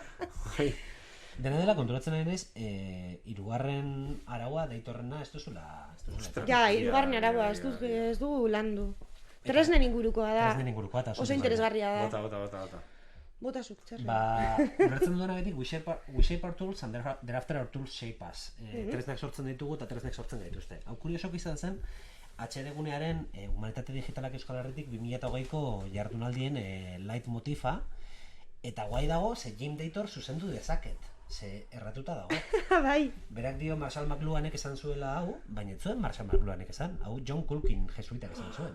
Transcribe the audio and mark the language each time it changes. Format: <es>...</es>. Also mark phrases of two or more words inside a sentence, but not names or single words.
<eu>Dena dela konturatzen nahi naiz, hirugarren araua deitorrena ez duzula. Ja, hirugarren araua ez du landu. Tresnen ingurukoa da. Tresnen ingurukoa eta oso interesgarria da. Bota. Bota zuk, txarra. Ulertzen dudana betik,</eu> <en>we shape our tools and thereafter our tools shape us.</en> <eu>Tresnak sortzen ditugu eta tresnak sortzen gaituzte. Hau kuriosok izan zen, HD gunearen humanitate digitalak Euskal Herritik 2008ko jardunaldien light motifa, eta guai dago, ze Jim Dator zuzendu dezaket. Ze erratuta dago. Bai. Berak dio Marshall McLuhanek esan zuela hau, baina ez zuen Marshall McLuhanek esan, hau John Culkin jesuitak esan zuen.</eu>